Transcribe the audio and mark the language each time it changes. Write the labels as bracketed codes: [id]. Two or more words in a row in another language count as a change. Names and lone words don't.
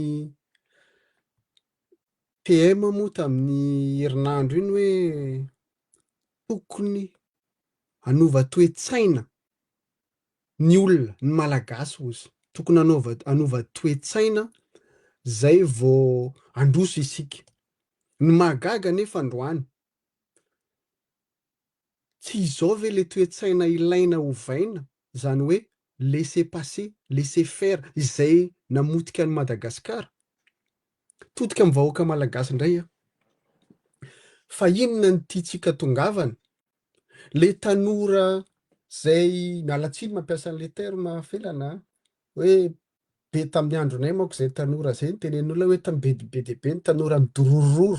[mg] PM moa tamin'ny herinandro iny hoe tokony hanova toe-tsaina ny olona, ny malagasy ozy, tokony hanova toe-tsaina zay vao handroso isika. Ny mahagaga nefa androany, tsy izao ve le toe-tsaina ilaina ovaina, zany hoe [fr] laisser passer, laisser faire [mg] izay namotika an'i Madagasikara, todika amin'ny vahoaka malagasy indray a. Fa inona ny tiantsika tongavana? Le tanora zay miala tsiny mampiasa an' [fr] le terme [mg] felana hoe be tamin'ny andronay manko zay tanora zay nitenen'olona hoe tamin'ny be dia be ny tanora midorororo.